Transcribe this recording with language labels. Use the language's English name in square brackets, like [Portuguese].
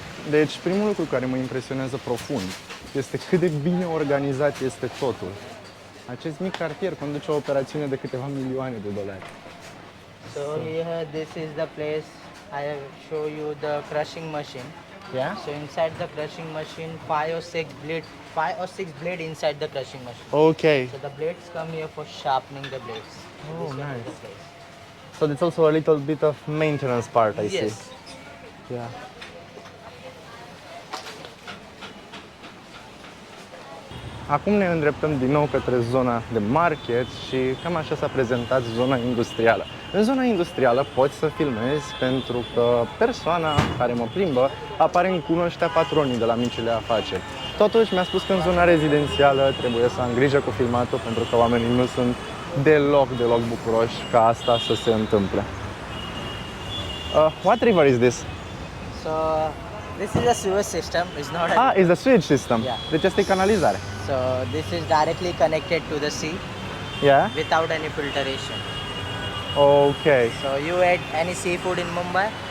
[Romanian] Deci, primul lucru care mă impresionează profund este cât de bine organizat este totul. Acest mic cartier conduce o operațiune de câteva milioane de dolari. [English] So here, this is the place I have show you the crushing machine. Yeah? So inside the crushing machine, 5 or 6 blade inside the crushing machine. Ok. So the blades come here for sharpening the blades. So Oh, this one is nice. the place. So there's also a little bit of maintenance part, I Yes. see. Yeah. [Romanian] Acum ne îndreptăm din nou către zona de market și cam așa s-a prezentat zona industrială. În zona industrială poți să filmezi pentru că persoana care mă plimbă aparent cunoștea patronii de la micile afaceri. Totuși mi-a spus că în zona rezidențială trebuie să am grijă cu filmatul pentru că oamenii nu sunt deloc bucuroși ca asta să se întâmple. [English] What river is this? So this is a sewer system. It's not a Ah, it's the sewage system. Yeah. [Romanian] Deci asta e canalizare. [English] So this is directly connected to the sea Yeah? without any filtration. Okay. So you ate any seafood in Mumbai?